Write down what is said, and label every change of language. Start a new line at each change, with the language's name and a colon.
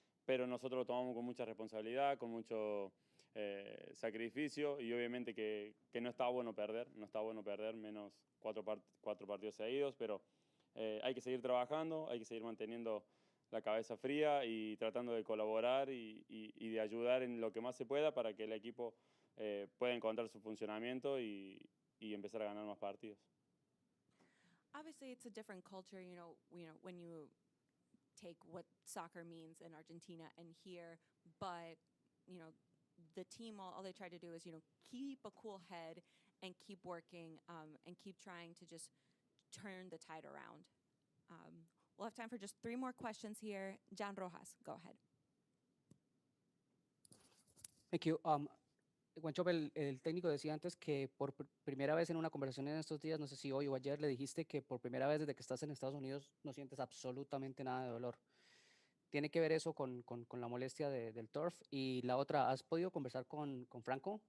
Spanish: Pero nosotros lo tomamos con mucha responsabilidad, con mucho sacrificio, y obviamente que no está bueno perder, menos 4 partidos seguidos, pero hay que seguir trabajando, hay que seguir manteniendo la cabeza fría y tratando de colaborar y de ayudar en lo que más se pueda para que el equipo pueda encontrar su funcionamiento y empezar a ganar más partidos.
English: Obviously, it's a different culture, when you take what soccer means in Argentina and here, but, the team, all they try to do is, keep a cool head and keep working, and keep trying to just turn the tide around. We'll have time for just 3 more questions here. John Rojas, go ahead. Thank you.
Spanish: Juancho, el técnico decía antes que por primera vez en una conversación en estos días, no sé si hoy o ayer, le dijiste que por primera vez desde que estás en Estados Unidos no sientes absolutamente nada de dolor. ¿Tiene que ver eso con la molestia del turf? Y la otra, ¿has podido conversar con Franco?